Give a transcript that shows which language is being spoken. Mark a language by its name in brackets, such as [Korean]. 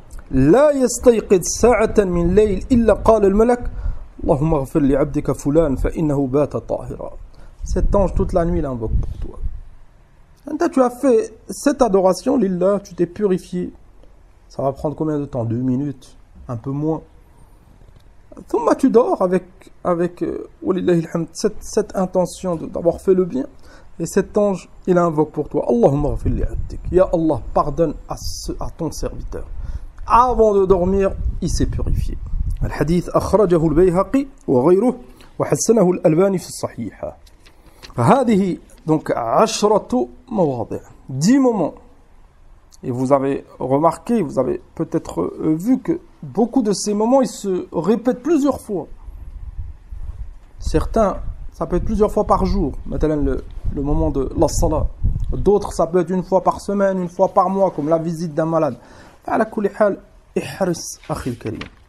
[Arabic] لا يستيقظ ساعة من ليل إلا قال الملك اللهم اغفر لعبدك فلان فإنه بات طاهرا. [French] Cet ange toute la nuit l'invoque pour toi. Et tu as fait cette adoration, lillah, tu t'es purifié. Ça va prendre combien de temps? 2 minutes, un peu moins. Thumma tu dors avec cette intention d'avoir fait le bien. Et cet ange, il invoque pour toi. [Arabic] Allahumma ghfir li abdik. [French] Ya Allah, pardonne à ton serviteur. Avant de dormir, il s'est purifié. [Arabic] الحديث أخرجه البيهقي وغيره وحسنه الألباني في الصحيحة. [French] هذه donc 10 مواضع, 10 moments. Et vous avez remarqué, vous avez peut-être vu que beaucoup de ces moments, ils se répètent plusieurs fois. Certains, ça peut être plusieurs fois par jour, maintenant le moment de la salat. D'autres, ça peut être une fois par semaine, une fois par mois, comme la visite d'un malade. [Arabic] على كل حال احرص أخي الكريم.